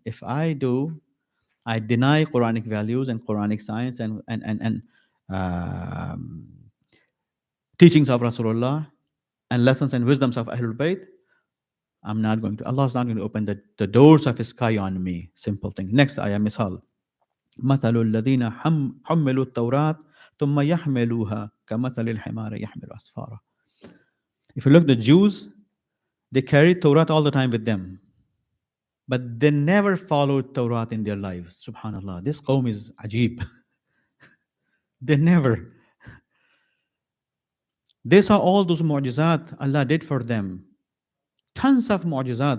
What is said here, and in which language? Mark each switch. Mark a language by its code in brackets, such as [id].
[en] If I deny Quranic values and Quranic science and um, teachings of Rasulullah and lessons and wisdoms of Ahlul Bayt, I'm not going to, Allah is not going to open the doors of His sky on me. Simple thing. Next ayah, misal. [ar] مثل الذين حملوا التوراة ثم يحملوها كمثل الحمار يحمل أسفارا. [en] If you look at the Jews, they carried Torah all the time with them. But they never followed Torah in their lives. Subhanallah. This qawm is ajib. They never. They saw all those mu'jizat Allah did for them. Tons of mu'jizat.